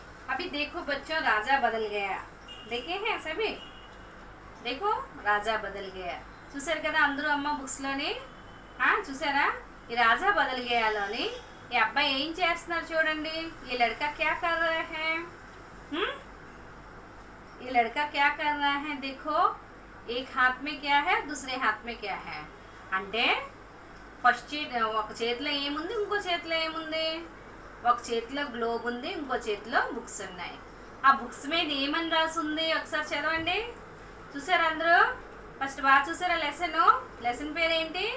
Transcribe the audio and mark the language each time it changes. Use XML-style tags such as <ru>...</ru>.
<hi>अभी देखो बच्चों, राजा बदल गया. देखे हैं सभी? देखो,</hi> <te>రాజా బదల్ గయా చూసారు కదా అందరూ అమ్మ బుక్స్ లోని. చూసారా? ఈ రాజా బదల్ గయాలోని ఈ అబ్బాయి ఏం చేస్తున్నారు చూడండి.</te> <hi>ఈ లड़का क्या कर रहा है? ये लड़का क्या कर रहा है? देखो, एक हाथ में क्या है, दूसरे हाथ में क्या है.</hi> <te>అంటే ఫస్ట్ ఒక చేతిలో ఏముంది, ఇంకో చేతిలో ఏముంది? ఒక చేతిలో గ్లోబ్ ఉంది, ఇంకో చేతిలో బుక్స్ ఉన్నాయి. ఆ బుక్స్ మీద ఏమని రాసి ఉంది ఒకసారి చదవండి. చూసారా అందరూ? ఫస్ట్ బాగా చూసారా లెసన్ పేరేంటి?</te>